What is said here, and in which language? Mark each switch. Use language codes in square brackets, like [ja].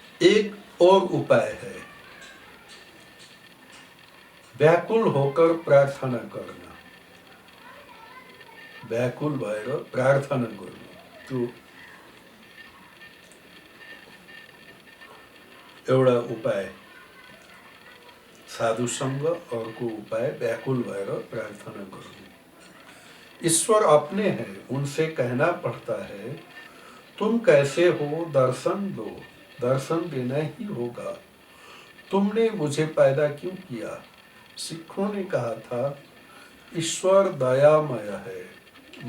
[hi] एक और उपाय है, व्याकुल होकर प्रार्थना करना। [ne] व्याकुल भएर प्रार्थना गर्नु, त्यो एउटा उपाय साधुसँग। अर्को उपाय व्याकुल भएर प्रार्थना गर्नु। [hi] ईश्वर अपने हैं, उनसे कहना पड़ता है तुम कैसे हो, दर्शन दो। दर्शन देना ही होगा। तुमने मुझे पैदा क्यों किया? सिखों ने कहा था ईश्वर दयामय है।